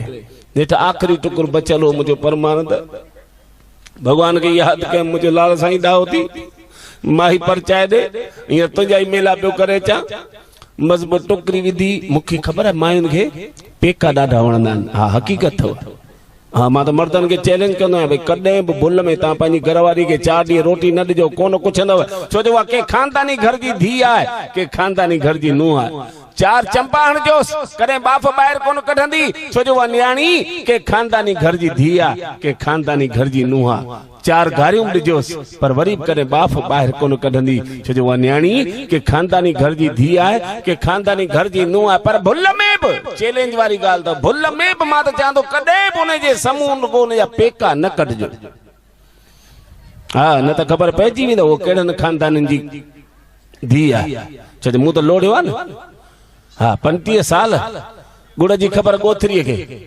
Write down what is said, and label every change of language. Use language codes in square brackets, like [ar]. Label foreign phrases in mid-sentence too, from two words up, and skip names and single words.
[sd] नेठि आख़िरी टुकुर बचियल हो, मुंहिंजो परमानंद भॻवान खे यादि कयमि, मुंहिंजो लाल साईं दाहो थी माही परचाए दे, हीअं तुंहिंजा ई मेला पियो करे अचां, मज़बूत टुकरी विधी। मूंखे ख़बर आहे मायुनि खे पेका ॾाढा वणंदा आहिनि, हा हक़ीक़त अथव, हाँ मां तो मर्दन के चैलेंज कंदो आहियां, भई कॾहिं बि भुल में तव्हां पंहिंजी घरवारी खे 4 ॾींहं रोटी न ॾिजो, कोन पुछंदव, छो जो उहा के खानदानी घर जी धीउ आहे, के खानदानी घर जी नुंहुं आहे। 4 चंपा हणजोसि, कॾहिं बाफ़ ॿाहिरि कोन कढंदी, छो जो उहा न्याणी के खानदानी घर जी धीउ आहे, के खानदानी घर जी नुंहुं आहे। चार गारियूं ॾिजोसि पर वरी बि कॾहिं बाफ़ ॿाहिरि कोन कढंदी छो जो उहा न्याणी के खानदानी घर जी धीउ आहे के खानदानी घर जी नुंहुं आहे पर भुल में बि चैलेंज वारी ॻाल्हि अथव भुल में बि मां त चवां थो कॾहिं बि उनजे समूह उनजा पेका न कढिजो हा न त ख़बर पइजी वेंदो उहो कहिड़नि खानदाननि जी धीउ आहे छो जो मूं त लोड़ियो आहे न हा 35 साल गुड़ जी ख़बर ॻोथरीअ खे